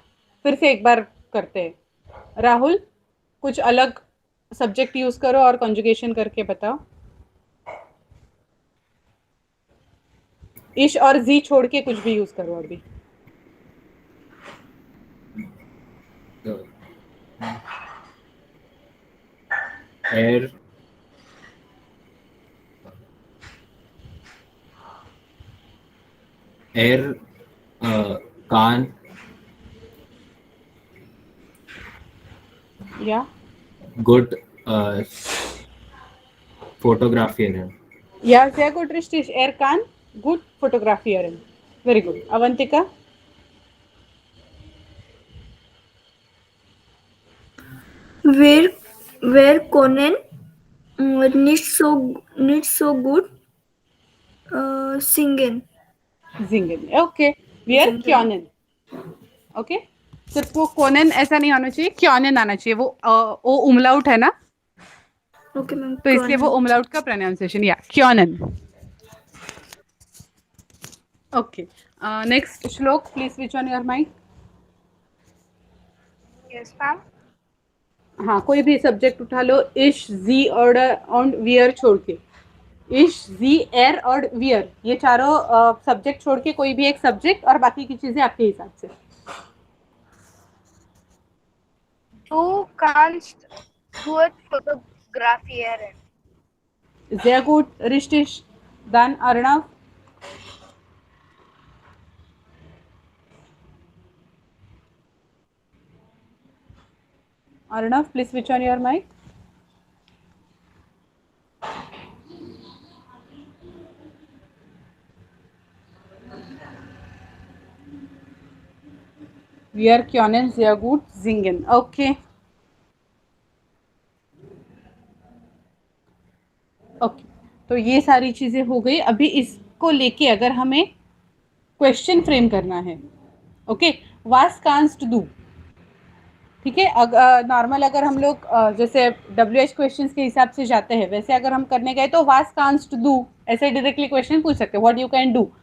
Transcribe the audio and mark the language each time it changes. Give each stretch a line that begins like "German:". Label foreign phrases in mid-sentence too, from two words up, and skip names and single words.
Hindi: फिर से एक बार करते हैं. राहुल, कुछ अलग सब्जेक्ट यूज करो और कॉन्जुगेशन करके बताओ. इश और जी छोड़ के कुछ भी यूज करो अभी.
German: Er kann या good fotografieren. या sehr gut, richtig. Er kann gut fotografieren.
English: Very good. Avantika.
German: Wer können nicht so gut singen. singen. ओके, wir können.
Hindi: ओके, सिर्फ वो कोनन ऐसा नहीं आना चाहिए, क्योनन आना चाहिए. वो ओ उमलाउट है ना,
English: okay ma'am,
Hindi: तो इसलिए वो उमलाउट का प्रोनाउंसिएशन या क्योनन. ओके, नेक्स्ट श्लोक
English: please switch on your mic. Yes, ma'am.
Hindi: हाँ, कोई भी सब्जेक्ट उठा लो, इश, जी और वियर छोड़ के. इश, जी, एर और वियर, ये चारों सब्जेक्ट छोड़ के कोई भी एक सब्जेक्ट और बाकी की चीजें आपके हिसाब से.
German: Du kannst gut fotografieren. Sehr gut, richtig. Dann Arnav. Arnav,
English: please switch on your mic.
German: Wir können sehr gut singen.
English: Okay.
Hindi: ओके, तो ये सारी चीज़ें हो गई. अभी इसको लेके अगर हमें क्वेश्चन फ्रेम करना है, ओके,
German: was kannst du.
Hindi: ठीक है, नॉर्मल अगर हम लोग जैसे WH क्वेश्चंस के हिसाब से जाते हैं, वैसे अगर हम करने गए तो
German: was kannst du
Hindi: ऐसे डायरेक्टली क्वेश्चन पूछ सकते हैं,
English: what you can do.